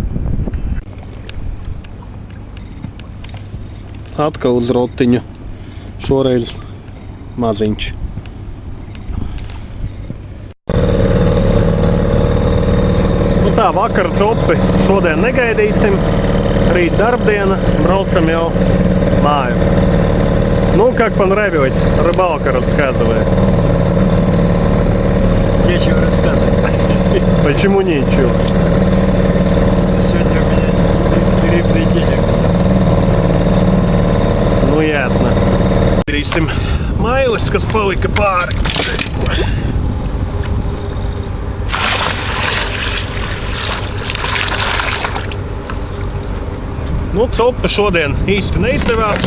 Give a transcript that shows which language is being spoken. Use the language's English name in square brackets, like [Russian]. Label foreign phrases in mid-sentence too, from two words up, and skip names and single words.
[Latvian] Atkal uz rotiņu Šoreiz maziņš. Nu tā, vakara copi šodien negaidīsim. Rīt darbdiena, braucam jau māju. [Russian] Ну, как понравилась рыбалка, рассказывай. Нечего рассказывать. Почему ничего? Сегодня у меня рыбный день оказался. [Latvian] Nu, jātne. Darīsim mailes, kas palika pāri. Nu, copa šodien īsti neizdevās.